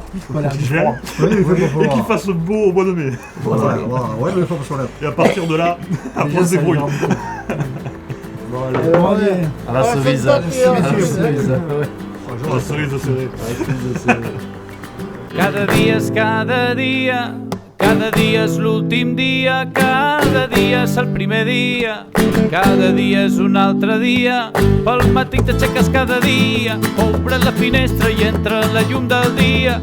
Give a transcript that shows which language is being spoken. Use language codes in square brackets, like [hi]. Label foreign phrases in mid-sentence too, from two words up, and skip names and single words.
[fr] voilà, qu'il gèle, et qu'il fasse beau au mois de mai. Voilà. Ouais, mais et à partir de là, après on se débrouille. À la cerise. À la cerise serrée. [ca] Cada dia és cada dia, cada dia és l'últim dia, cada dia és el primer dia, cada dia és un altre dia. Pel matí t'aixeques cada dia, obres la finestra i entra la llum del dia.